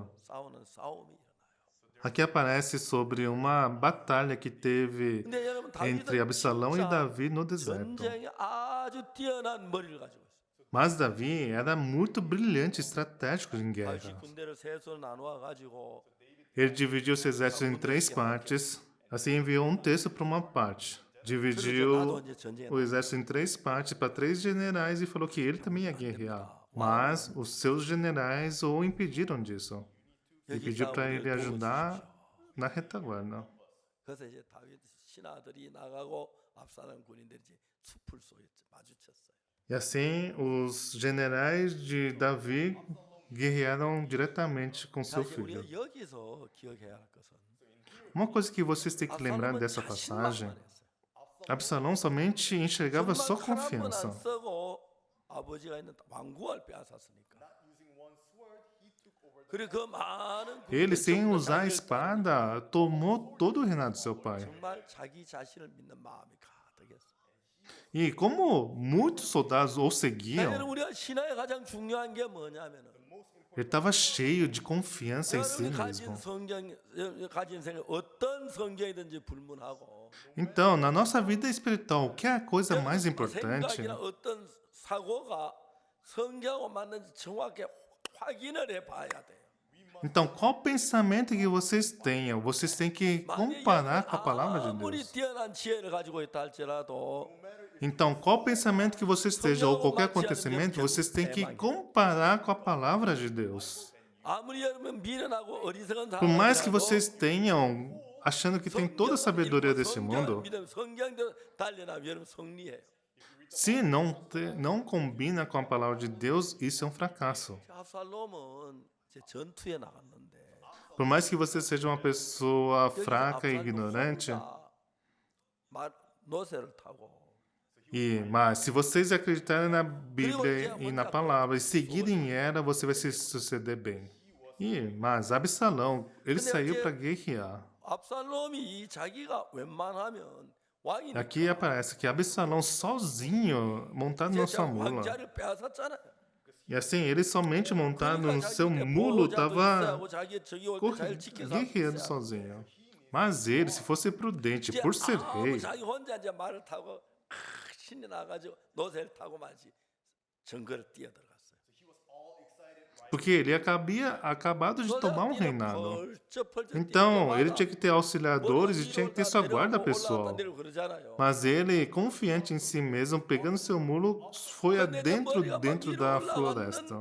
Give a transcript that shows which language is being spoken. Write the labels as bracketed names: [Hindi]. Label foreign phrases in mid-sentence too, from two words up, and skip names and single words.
[Korean] 싸우는 싸움이 일어나요. [Portuguese] aqui aparece sobre uma batalha que teve [Korean] 근데 여러분 [Portuguese] entre [Korean] 다윗은 [Portuguese] Absalão e [Korean] 진짜 [Portuguese] Davi no deserto. [Korean] 전쟁에 아주 뛰어난 머리를 가지고 있어요. [Portuguese] Mas Davi era muito brilhante e estratégico em [Korean] 다윗이 [Portuguese] guerra. [Korean] 군대를 셋으로 나누어 가지고 [Portuguese] Ele dividiu seu exército em 3 partes, assim enviou um terço para uma parte. Dividiu [Korean] 이제 전쟁에 [Portuguese] o exército em 3 partes para 3 generais e falou que ele também ia guerrear. Mas os seus generais o impediram disso. E [Korean] 여기 [Portuguese] pediu para ele [Korean] 싸움을 [Portuguese] ajudar [Korean] 도와주십시오. [Portuguese] na retaguarda. [Korean] 그래서 이제 다윗 신하들이 나가고 압살롬 군인들이 이제 숲을 속에 마주쳤어요. [Portuguese] E assim, os generais de Davi guerrearam diretamente com [Korean] 자, [Portuguese] seu [Korean] 이제 [Portuguese] filho. [Korean] 우리가 여기서 기억해야 할 것은 [Portuguese] Uma coisa que vocês têm que lembrar [Korean] 압살롬은 [Portuguese] dessa [Korean] 자신만 [Portuguese] passagem, [Korean] 말했어요. [Portuguese] Absalão somente enxergava só [Korean] 정말 칼 한 번 안 [Portuguese] confiança. [Korean] 쓰고 아버지가 있는 왕궁을 빼앗았으니까. 그리고 그 많은 [Portuguese] Ele, [Korean] 군대를 [Portuguese] sem [Korean] 전부 다 [Portuguese] usar a [Korean] 자기를 [Portuguese] espada, tomou todo o reinado de seu pai. [Korean] 정말 자기 자신을 믿는 마음이 가득했어요. [Portuguese] E como muitos soldados o [Korean] 여러분, [Portuguese] seguiam, [Korean] 우리가 신앙에 가장 중요한 게 뭐냐면은 [Portuguese] ele estava cheio de confiança em si [Korean] 여러분이 가진 [Portuguese] mesmo. [Korean] 성경, 가진 생각, 어떤 성경이든지 불문하고 [Portuguese] Então, na nossa vida espiritual, o que é a coisa mais [Korean] 여러분 [Portuguese] importante? [Korean] 생각이나 어떤 사고가 성경하고 맞는지 정확히 확인을 해봐야 돼요. [Portuguese] Então, qual pensamento que vocês tenham? Vocês têm que [Korean] 만약에 [Portuguese] comparar com a palavra de [Korean] 아무리 [Portuguese] Deus. [Korean] 뛰어난 지혜를 가지고 있다 할지라도 [Portuguese] Então, qual pensamento que vocês estejam, ou qualquer acontecimento, vocês têm que comparar com a palavra de Deus. [Korean] 아무리 여러분 미련하고 어리석은 [Portuguese] Por mais que [Korean] 사람이라도 [Portuguese] vocês tenham, achando que tem toda a sabedoria desse mundo, [Korean] 성경대로 달려나면 여러분 승리해요. [Portuguese] se não combina com a palavra de Deus, isso é um fracasso. [Korean] 압살롬은 이제 전투에 나갔는데 [Portuguese] Por mais que você seja uma pessoa fraca e ignorante, [Korean] 노새를 타고 [Portuguese] mas se vocês acreditarem na Bíblia e na palavra e seguirem ela, você vai se suceder bem. Mas Absalão, ele saiu para guerrear. [Korean] 압살롬이 자기가 웬만하면 왕이 [Portuguese] Aqui aparece que Absalão sozinho, montado na sua mula. [Korean] 왕자를 빼앗았잖아요. [Portuguese] E assim, ele somente montado no seu mulo estava guerreando sozinho. Mas ele, se fosse prudente, por ser rei, [Korean] 자기 혼자 이제 말을 타고 신이 나가지고 노새를 타고 마치 정거를 뛰어들어갔어요. [Portuguese] porque ele havia acabado de tomar um reinado. Então, ele tinha que ter auxiliadores e tinha que ter sua guarda pessoal. Mas ele, confiante em si mesmo, pegando seu mulo, foi dentro da floresta.